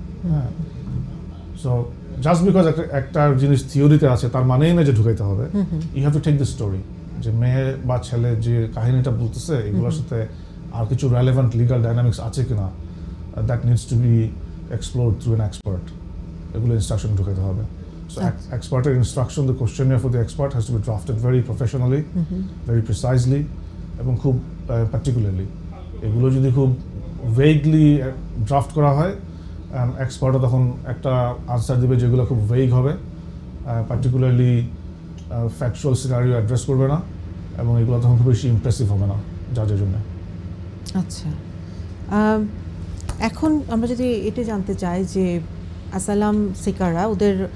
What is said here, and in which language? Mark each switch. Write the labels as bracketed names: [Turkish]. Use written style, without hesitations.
[Bangla] হ্যাঁ, [English] so just because [Bangla] একটা জিনিস থিওরিতে আছে তার মানেই না যে ঢুকাইতে হবে। [English] you have to take the story, [Bangla] যে মেয়ে বা ছেলে যে কাহিনীটা বলতেছে এগুলোর সাথে আর কিছু রেলেভেন্ট লিগাল ডাইনামিক্স আছে কিনা, [English] That needs to be explored through an expert. [Bangla] এগুলো ইনস্ট্রাকশন ঢুকাইতে হবে। [English] So experter instruction, the questionnaire for the expert has to be drafted very professionally, very precisely, [Bangla] এবং খুব [English] particularly. [Bangla] এগুলো যদি খুব vaguely ড্রাফট করা হয়, এক্সপার্টও তখন একটা আনসার দিবে যেগুলো খুব ভেগ হবে, পার্টিকুলারলি ফ্যাকচুয়াল সিনারিও অ্যাড্রেস করবে না, এবং এগুলো তখন খুব বেশি ইমপ্রেসিভ হবে না জাজের জন্য। আচ্ছা, এখন আমরা যদি এটা জানতে চাই যে অ্যাসাইলাম সিকাররা ওদের